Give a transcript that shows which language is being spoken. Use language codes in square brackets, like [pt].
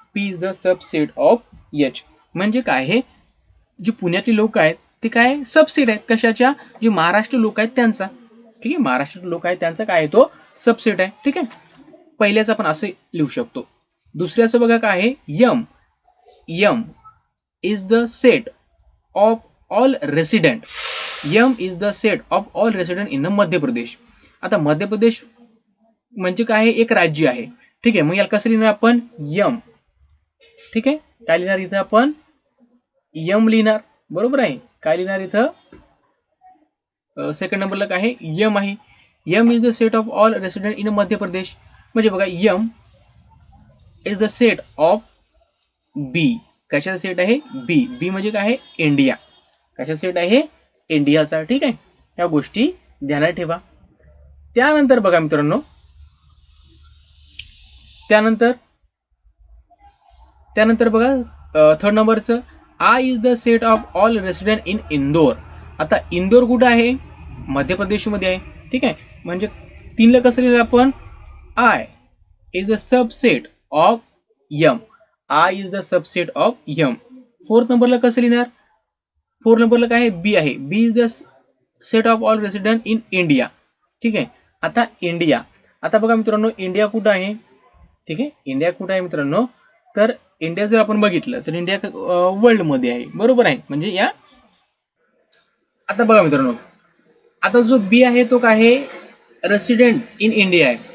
[en] P is the subset of H. [mr] म्हणजे काय आहे, जे पुण्यातले लोक आहेत ते काय सबसेट आहेत कशाच्या, जे महाराष्ट्र लोक आहेत त्यांचा. ठीक आहे, महाराष्ट्र लोक आहेत त्यांचा काय आहे, तो सबसेट आहे. ठीक आहे. पहिल्याचं आपण असे लिहू शकतो. दुसऱ्याचं बघा काय आहे, [en] M is the set of all resident. M is the set of all resident in Madhya Pradesh. [mr] आता मध्य प्रदेश म्हणजे काय आहे, एक राज्य आहे. ठीक आहे. मग याला कसं लिहिणार आपण, M. ठीक आहे. काय लिहिणार इथं आपण, M लिहिणार, बरोबर आहे. काय लिहिणार इथं, सेकंड नंबरला काय आहे, यम आहे. [en] M is the set of all resident in Madhya Pradesh. [mr] म्हणजे बघा [en] M is the set of B. [mr] कशाचा सेट आहे, बी. बी म्हणजे काय आहे, इंडिया. कशा सेट आहे, इंडियाचा. ठीक आहे, या गोष्टी ध्यानात ठेवा. त्यानंतर बघा मित्रांनो, त्यानंतर बघा थर्ड नंबरचं, [en] I is the set of all resident in Indore. [mr] आता इंदोर कुठं आहे, मध्य प्रदेशमध्ये आहे. ठीक आहे, म्हणजे तीनला कसं लिहिलं आपण, [en] I is the subset of M. I is the subset of M. [mr] Fourth नंबरला कसं लिहिणार, फोर्थ नंबरला काय आहे, बी आहे. [en] B is the set of all resident in India. [mr] ठीक आहे, आता इंडिया. आता बघा मित्रांनो, इंडिया कुठं आहे, ठीक आहे, इंडिया कुठं आहे मित्रांनो, तर इंडिया जर आपण बघितलं तर इंडिया वर्ल्डमध्ये आहे, बरोबर आहे. म्हणजे या, आता बघा मित्रांनो, आता जो बी आहे तो काय आहे, [en] resident in India [mr] आहे.